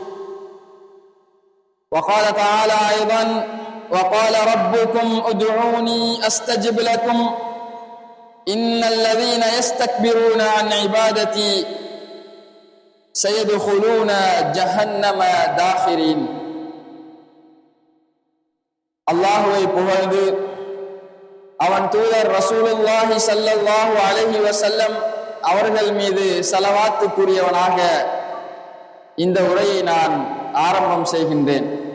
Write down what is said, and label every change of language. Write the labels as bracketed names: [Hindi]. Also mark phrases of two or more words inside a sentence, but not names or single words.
[Arabic] وقال تعالى أيضا: وقال ربكم ادعوني أستجب لكم إن الذين يستكبرون عن عبادتي سيدخلون جهنم داخرين. [Tamil] அல்லாஹுவை புகழ்ந்து அவன் தூதர் [Arabic] رسول الله صلى الله عليه وسلم [Tamil] அவர்கள் மீது ஸலவாத்து கூறியவனாக இந்த உரையை நான் ஆரம்பம் செய்கின்றேன்.